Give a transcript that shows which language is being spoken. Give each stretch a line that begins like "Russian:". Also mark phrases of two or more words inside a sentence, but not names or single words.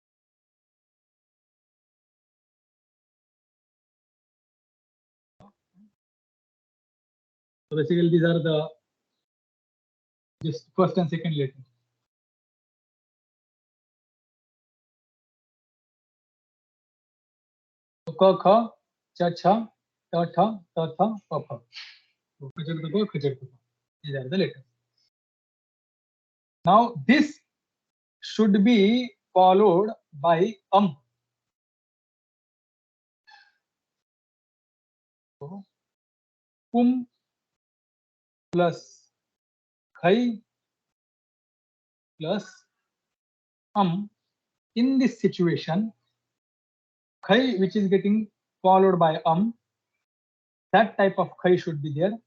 English: So basically these are the just first and second letters. So ka, kha, cha, cha, ta, tha, ta, tha, pa, pa. So khajak, dako, khajak, dako. These are the letters. Now this should be followed by So, pum plus khai plus in this situation, khai which is getting followed by that type of khai should be there.